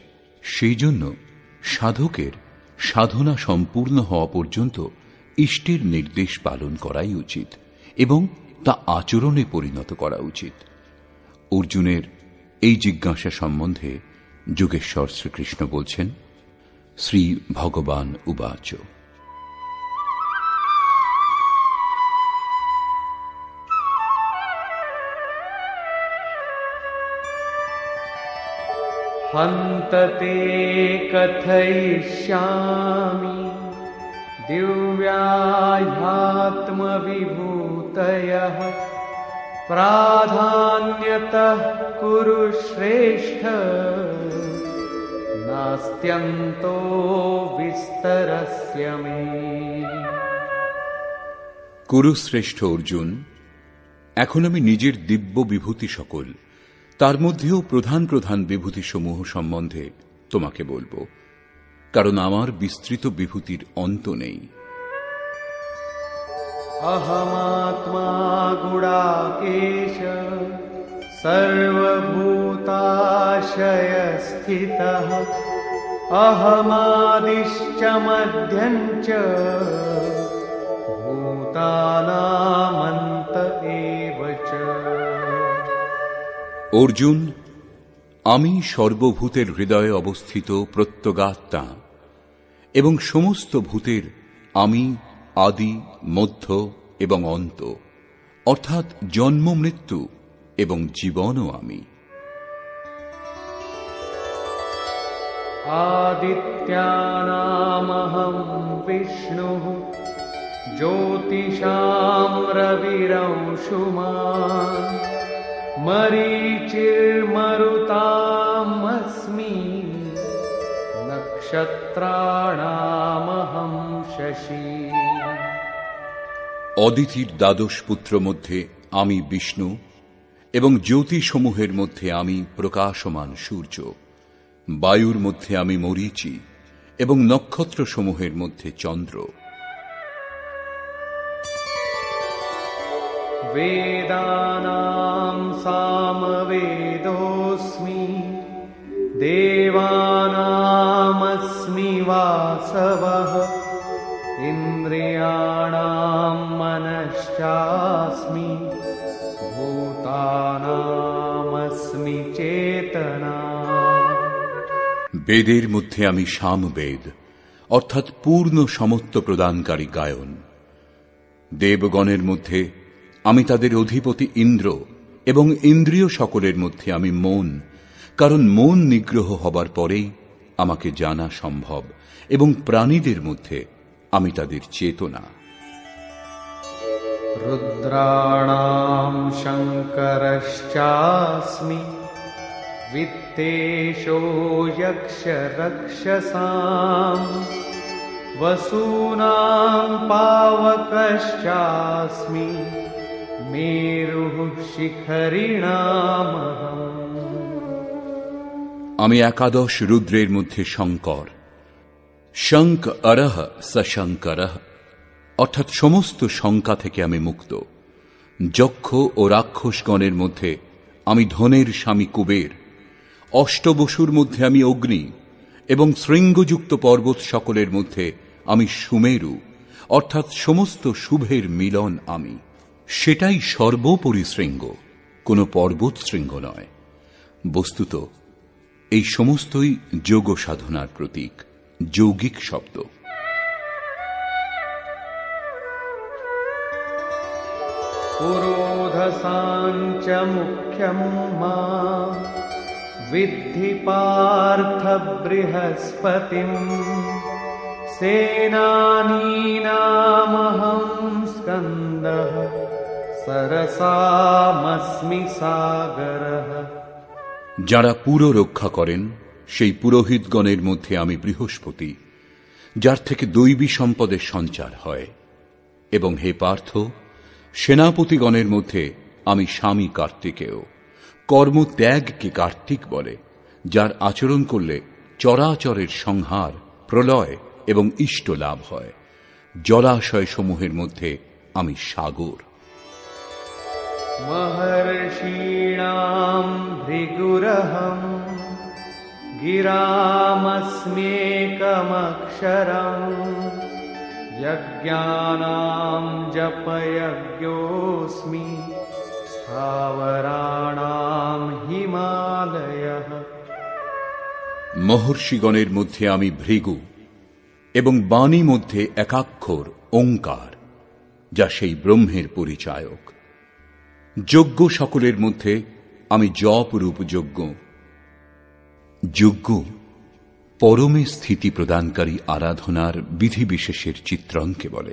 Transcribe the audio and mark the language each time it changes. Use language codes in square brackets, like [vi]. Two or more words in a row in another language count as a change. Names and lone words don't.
[bn] সেই জন্য সাধকের সাধনা সম্পূর্ণ হওয়া পর্যন্ত ইষ্টের নির্দেশ পালন করাই উচিত এবং তা আচরণে পরিণত করা উচিত। অর্জুনের এই জিজ্ঞাসা সম্বন্ধে যোগেশ্বর শ্রীকৃষ্ণ বলছেন, [sa] श्री भगवान उवाच हन्तते कथयिष्यामि दिव्याह्यात्मविभूतयः प्राधान्यतः कुरु श्रेष्ठ नास्त्यन्तो विस्तरस्य मे। [bn] কুরুশ্রেষ্ঠ অর্জুন, এখন আমি নিজের দিব্য বিভূতি সকল, তার মধ্যেও প্রধান প্রধান বিভূতিসমূহ সম্বন্ধে তোমাকে বলবো, কারণ আমার বিস্তৃত বিভূতির অন্ত নেই। [sa] अहमात्मा गुडाकेश सर्वभूताशयस्थितः अहमादिश्च मध्यञ्च भूतानामन्त एव च। [bn] অর্জুন, আমি সর্বভূতের হৃদয়ে অবস্থিত প্রত্যগাত্মা এবং সমস্ত ভূতের আমি আদি, মধ্য এবং অন্ত, অর্থাৎ জন্ম, মৃত্যু এবং জীবনও আমি। [sa] आदित्यानामहं विष्णुः ज्योतिषां रविरंशुमान् मरीचिर्मरुतामस्मि नक्षत्राणामहं शशि। [bn] অদিতির দ্বাদশ পুত্র মধ্যে আমি বিষ্ণু এবং জ্যোতিসমূহের মধ্যে আমি প্রকাশমান সূর্য, বায়ুর মধ্যে আমি মরীচি এবং নক্ষত্রসমূহের মধ্যে চন্দ্র। [sa] वेदानां सामवेदोऽस्मि देवानामस्मि वासवः इन्द्रियाणां मनश्चास्मि भूतानामस्मि चेतना। [bn] বেদের মধ্যে আমি সামবেদ অর্থাৎ পূর্ণ সমত্ব প্রদানকারী গায়ন। দেবগণের মধ্যে আমি তাদের অধিপতি ইন্দ্র এবং ইন্দ্রিয় সকলের মধ্যে আমি মন, কারণ মন নিগ্রহ হবার পরেই আমাকে জানা সম্ভব, এবং প্রাণীদের মধ্যে আমি তাদের চেতনা। [sa] रुद्राणां शङ्करश्चास्मि वित्तेषो यक्षरक्षसां वसूनां पावकश्चास्मि मेरुः शिखरिणामहम्। [bn] আমি একাদশ রুদ্রের মধ্যে শঙ্কর। শঙ্ক অরহ সশঙ্করঃ অর্থাৎ সমস্ত শঙ্কা থেকে আমি মুক্ত। যক্ষ ও রাক্ষসগণের মধ্যে আমি ধনের স্বামী কুবের। অষ্টবসুর মধ্যে আমি অগ্নি এবং শৃঙ্গযুক্ত পর্বত সকলের মধ্যে আমি সুমেরু, অর্থাৎ সমস্ত শুভের মিলন আমি। সেটাই সর্বোপরি শৃঙ্গ, কোনো পর্বত শৃঙ্গ নয়। বস্তুত এই সমস্তই যোগ সাধনার প্রতীক, যৌগিক শব্দ। [sa] पुरोधसाञ्च मुख्यं मा विद्धि पार्थ बृहस्पतिं सेनानीनामहं स्कन्दः सरसामस्मि सागरः। [bn] যারা পুর রক্ষা করেন সেই পুরোহিতগণের মধ্যে আমি বৃহস্পতি, যার থেকে দৈবী সম্পদের সঞ্চার হয়। এবং হে পার্থ, সেনাপতিগণের মধ্যে আমি স্বামী কার্তিকেয়। কর্মত্যাগকে কার্তিক বলে, যার আচরণ করলে চরাচরের সংহার, প্রলয় এবং ইষ্ট লাভ হয়। জলাশয় সমূহের মধ্যে আমি সাগর। [sa] महर्षीणां भृगुरहं गिरामस्म्येकमक्षरम् यज्ञानां जपयज्ञोऽस्मि स्थावराणां हिमालयः। [bn] মহর্ষিগণের মধ্যে আমি ভৃগু এবং বাণী মধ্যে একাক্ষর ওঙ্কার, যা সেই ব্রহ্মের পরিচায়ক। যজ্ঞ সকলের মধ্যে আমি জপ রূপ যজ্ঞ। যজ্ঞ পরমে স্থিতি প্রদানকারী আরাধনার বিধিবিশেষের চিত্রণকে বলে।